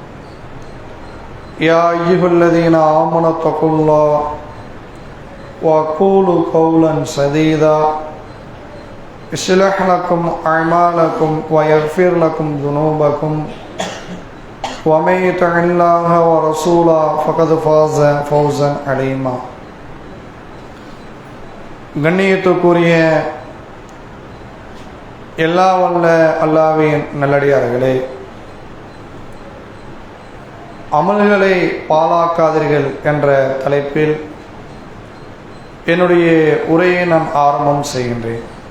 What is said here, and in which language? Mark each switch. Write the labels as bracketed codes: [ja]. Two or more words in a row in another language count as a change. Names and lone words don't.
[ar] يا أيها الذين آمنوا اتقوا الله وقولوا قولا سديدا يصلح لكم أعمالكم ويغفر لكم ذنوبكم ومن يطع الله ورسوله فقد فاز فوزا عظيما. [ta] கண்ணியத்துக்குரிய எல்லா வல்ல அல்லாஹ்வின் நல்லடியார்களே, அமல்களை பாழாக்காதீர்கள் என்ற தலைப்பில் என்னுடைய உரையை நான் ஆரம்பம் செய்கின்றேன்.